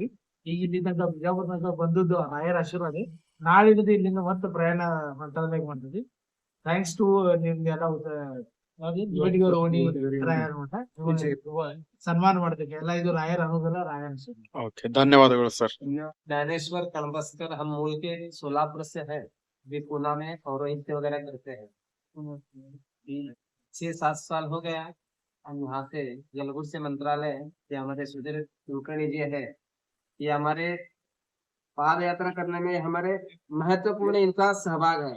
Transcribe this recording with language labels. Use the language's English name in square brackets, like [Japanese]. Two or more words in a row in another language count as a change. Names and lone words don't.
[Kannada] ಈಗ ಇಲ್ಲಿಂದ ಬಿಜಾಪುರದಾಗ ಬಂದದ್ದು ರಾಯರ ಆಶೀರ್ವಾದ. ನಾಳಿದ್ದು ಇಲ್ಲಿಂದ ಮತ್ತೆ ಪ್ರಯಾಣ ಮಂತ್ರಾಲಯಕ್ಕೆ ಮಾಡ್ತಿದ್ವಿ. [English] thanks to [Kannada] ನಿಮ್ಗೆಲ್ಲ ರಾಯರ ಮಠ ಸನ್ಮಾನ ಮಾಡ್ತೀವಿ ಎಲ್ಲ. ಇದು ರಾಯರ ಅನುಗ್ರಹ, ರಾಯರ ಓಕೆ, ಧನ್ಯವಾದಗಳು ಸರ್. [Hindi] ज्ञानेश्वर कलबस्कर हम मूल के सोलापुर से है, भी पूना में पौरोहित्य वगैरह करते हैं। 6-7 साल हो गया हम यहाँ से जलगुर से मंत्रालय, ये हमारे सुधीर कुलकर्णी जी है, ये हमारे पाद यात्रा करने में हमारे महत्वपूर्ण इनका सहभाग है।